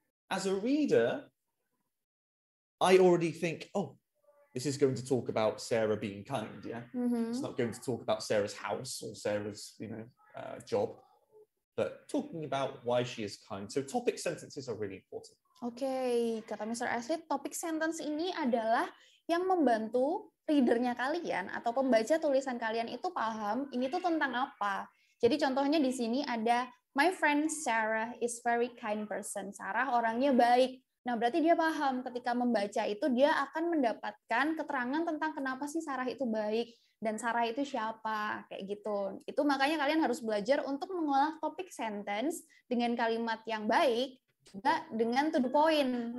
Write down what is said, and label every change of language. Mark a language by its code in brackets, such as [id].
[en] As a reader, I already think, oh, this is going to talk about Sarah being kind, yeah? It's not going to talk about Sarah's house or Sarah's, job, but talking about why she is kind. So topic sentences are really important. [id] Oke, kata Mr. Ashley, topic sentence ini adalah yang membantu readernya kalian atau pembaca tulisan kalian itu paham ini tuh tentang apa. Jadi contohnya di sini ada [en] my friend Sarah is very kind person. [id] Sarah orangnya baik. Nah, berarti dia paham ketika membaca itu dia akan mendapatkan keterangan tentang kenapa sih Sarah itu baik dan Sarah itu siapa, kayak gitu. Itu makanya kalian harus belajar untuk mengolah topik sentence dengan kalimat yang baik, juga dengan [en] to the point.